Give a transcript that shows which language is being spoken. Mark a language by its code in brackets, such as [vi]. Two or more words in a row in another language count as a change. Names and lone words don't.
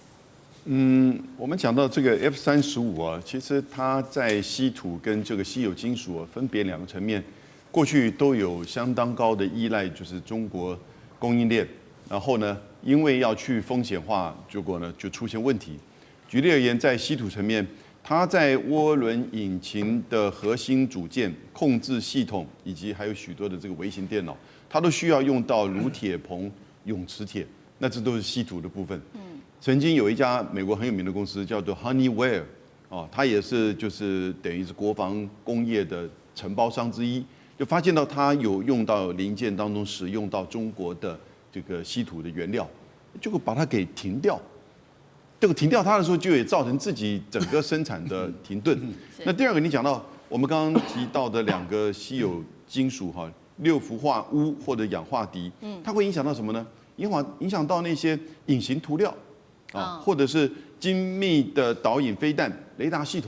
[zh] 我們講到這個 F-35啊，其實它在稀土跟這個稀有金屬分別2個層面，過去都有相當高的依賴，就是中國供應鏈。然後呢，因為要去風險化，結果呢就出現問題。舉例而言，在稀土層面，它在渦輪引擎的核心組件、控制系統以及還有許多的這個微型電腦，它都需要用到鋁鐵硼、永磁鐵，那這都是稀土的部分。曾經有一家美國很有名的公司叫做 Honeywell， 它也是就是等於是國防工業的承包商之一，就發現到它有用到零件當中使用到中國的這個稀土的原料，結果把它給停掉。這個停掉它的時候，就也造成自己整個生產的停頓。那第二個，你講到我們剛剛提到的2個稀有金屬哈，6氟化鎢或者氧化銻，它會影響到什麼呢？影響到那些隱形塗料啊，或者是精密的導引飛彈雷達系統。